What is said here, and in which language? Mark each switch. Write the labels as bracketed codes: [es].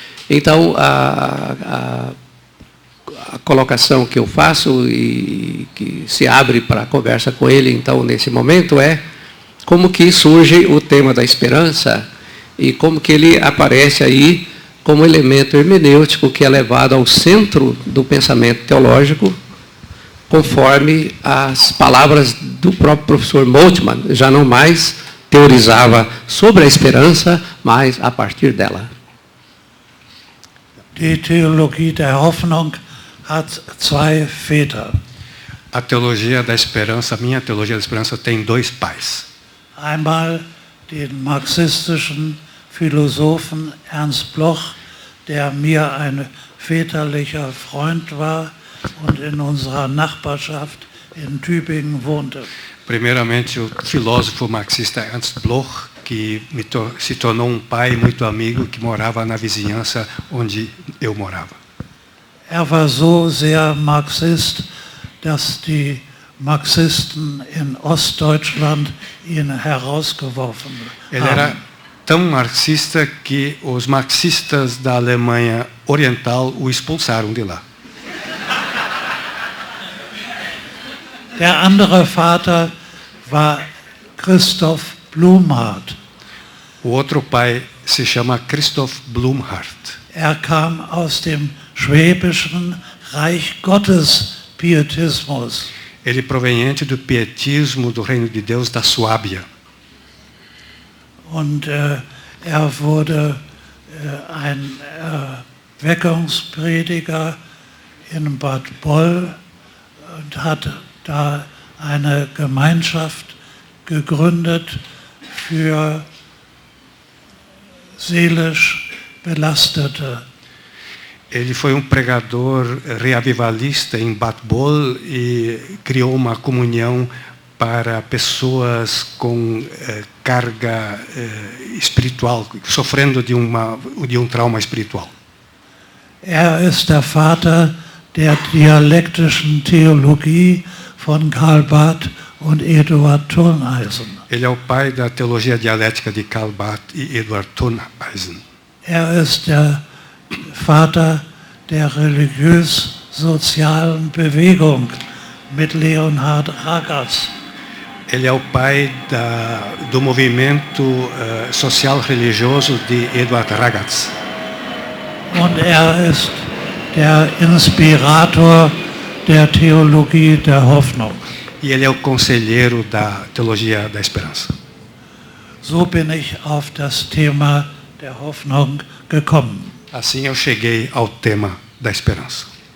[pt] Então, a colocação que eu faço e que se abre para a conversa com ele, então, nesse momento, é como que surge o tema da esperança e como que ele aparece aí como elemento hermenêutico que é levado ao centro do pensamento teológico, conforme as palavras do próprio professor Moltmann, já não mais teorizava sobre a esperança, mas a partir dela. [de] Die Theologie der Hoffnung hat 2 Väter. [pt] A teologia da esperança, minha teologia da esperança, tem 2 pais. [de] Einmal den marxistischen Philosophen Ernst Bloch, der mir ein väterlicher Freund war und in unserer Nachbarschaft in Tübingen wohnte. [pt] Primeiramente, o filósofo marxista Ernst Bloch, que se tornou um pai muito amigo, que morava na vizinhança onde eu morava. [de] War so sehr Marxist, dass die Marxisten in Ostdeutschland ihn herausgeworfen haben. [pt] tão marxista que os marxistas da Alemanha Oriental o expulsaram de lá. [de] Der andere Vater war Christoph Blumhardt. [pt] O outro pai se chama Christoph Blumhardt. [de] Er kam aus dem schwäbischen Reich Gottes Pietismus. [pt] Ele proveniente do pietismo do Reino de Deus da Suábia. [de] Und er wurde ein Erweckungsprediger in Bad Boll und hat da eine Gemeinschaft gegründet für seelisch Belastete. [pt] Ele foi pregador reavivalista em Bad Boll e criou uma comunhão para pessoas com carga espiritual, sofrendo de trauma espiritual. [de] Er ist der Vater der dialektischen Theologie von Karl Barth und Eduard Thurneisen. [pt] Ele é o pai da teologia dialética de Karl Barth e Eduard Thurneisen. [de] Er ist der Vater der religiös-sozialen Bewegung mit Leonhard Ragaz. [pt] Ele é o pai do movimento social-religioso de Eduard Ragaz. [de] Und er ist der Inspirator der Theologie der Hoffnung. [pt] E ele é o conselheiro da teologia da esperança. [de] So bin ich auf das Thema der Hoffnung gekommen. [pt] Assim eu cheguei ao tema da esperança.